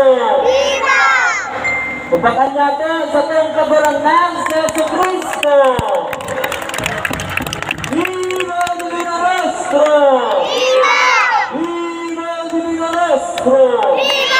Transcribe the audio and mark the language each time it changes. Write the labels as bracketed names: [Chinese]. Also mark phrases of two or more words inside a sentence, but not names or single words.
[Spanish] Viva! [Filipino] Upakan natin sa tayong kabarangay sa Jesucristo! [Spanish] Viva el Divino Maestro! Viva! Viva el Divino Maestro! Viva!